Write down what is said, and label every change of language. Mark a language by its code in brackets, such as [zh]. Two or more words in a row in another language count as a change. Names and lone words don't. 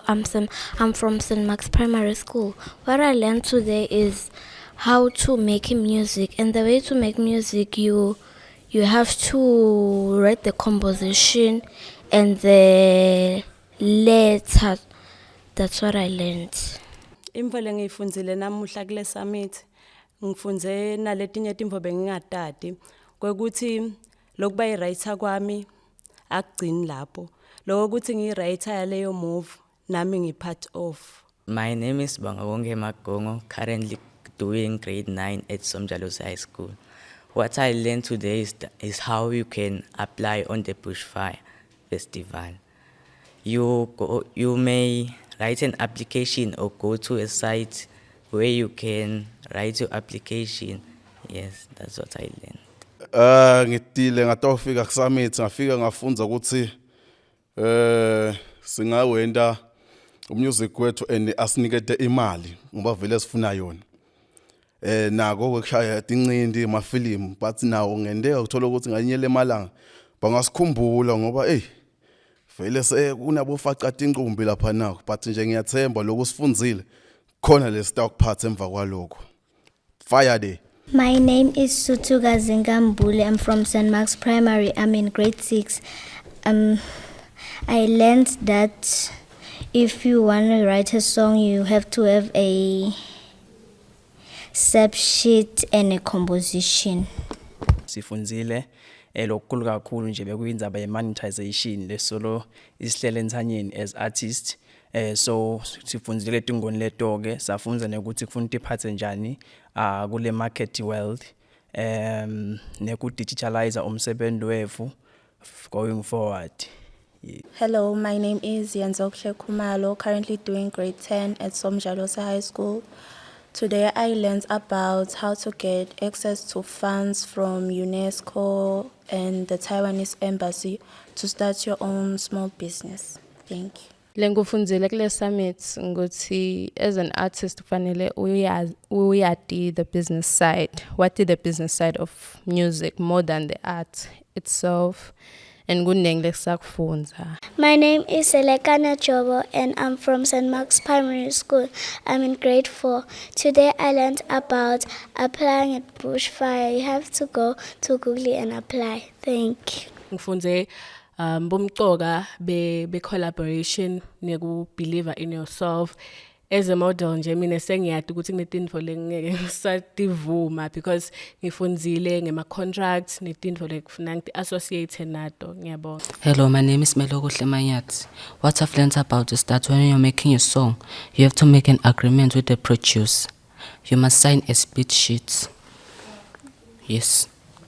[en] I'm from St. Mark's Primary School. What I learned today is how to make music. And the way to make music, you have to write the composition and the letter. That's what I learned. [ss] Imvo lengiyifundzile namuhla kule summit ngifunze naletinye timvo bengingatati kwekuthi lokuba iwriter kwami akugcini lapho lokuthi ngiwriter yaleyo move nami ngipart of. [en] My name is Bangabonge Magongo, currently doing grade 9 at Somjalosa High School. What I learned today is how you can apply on the Bushfire Festival. You may write an application or go to a site where you can write your application. Yes, that's what I learned. [ss] Ngitile ngatofika ku summit ngafika ngafunza ukuthi singawenda umusic wethu and asinikete imali ngoba vele sifuna yona. Nako ukushaya tincindi amafilimu but nawo ngendeka ukuthola ukuthi nganyele emalanga bangasikhumbula ngoba vele sekunabofaqata inqumbi lapha nawo but nje ngiyathemba lokusifundzile khona lesitawukuphatha emva kwalokho. [en] Fire day. My name is Sutuga Zingambule. I'm from St. Mark's Primary. I'm in grade 6. I learned that if you want to write a song, you have to have a sub sheet and a composition. [ss] Sifunzile lokukhulu kakhulu nje bekuyindzaba ye-monetization lesolo isihlele entsanyeni [en] as artist. [ss] So sifunzile tingoni leto-ke safunza nekuthi kufuna tiphathe njani kule [en] market world [ss] neku-digitalize umsebenzi wethu [en] going forward. Hello, my name is Yanzokhle Khumalo, currently doing grade 10 at Somjalosa High School. Today I learned about how to get access to funds from UNESCO and the Taiwanese embassy to start your own small business. Thank you. [ss] Lengufundzile kule summit ngokuthi [en] as an artist [ss] kufanele uyati [en] the business side. What is the business side of music more than the art itself? [ss] And kunengi sakufunza. [en] My name is Selekana Jobo and I'm from St. Mark's Primary School. I'm in grade 4. Today I learned about applying at Bushfire. You have to go to Google and apply. Thank you. [ss] Ngifunze bomcoka be collaboration neku [en] believe in yourself. As a model [ss] nje mina sengiyati ukuthi kunetinto lengeke ngisativuma because ngifunzile ngema contracts netinto lekufuna ngi associate nato. Ngiyabonga. [en] Hello, my name is Meloko Hlemayat. What I've learned about is that when you're making a song, you have to make an agreement with the producer. You must sign a split sheet. Yes.